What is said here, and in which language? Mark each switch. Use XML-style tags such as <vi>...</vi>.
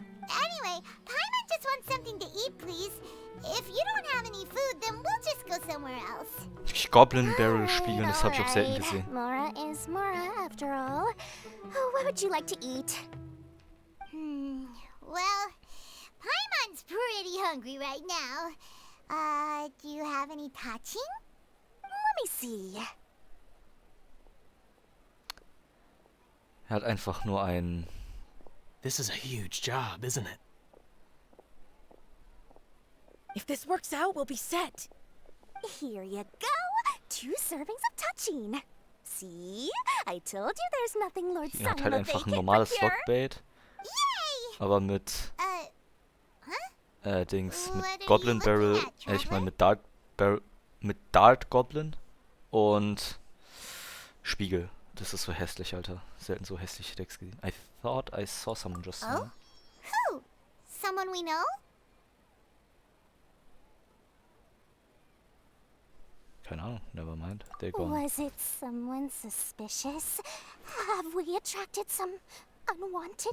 <en>Anyway, Paimon just wants something to eat, please. If you don't have any food, then we'll just go somewhere else.</en> <de>Goblin Barrel spiegeln, das habe ich auch selten gesehen.</de> <en>Mora is Mora, after all. Oh, what would you like to eat? Well, Paimon's pretty hungry right now. Do you have any touching? Let me see.</en> <de>Er hat einfach nur ein...</de> <en>This is a huge job, isn't it? If this works out, we'll be set. Here you go. 2 servings of touching. See? I told you there's nothing Lord</en> <de>Er hat halt einfach ein normales Lockbait. Aber mit... Dings, mit Goblin Barrel... ich meine mit Dart Barrel... Mit Dart Goblin und Spiegel. Das ist so hässlich, Alter. Selten so hässliche Decks gesehen.</de> <en>I thought I saw someone just now. Who? Someone we know?</en> <de>Keine Ahnung,</de> <en>never mind. They're gone. Was it someone suspicious? Have we attracted some unwanted</en>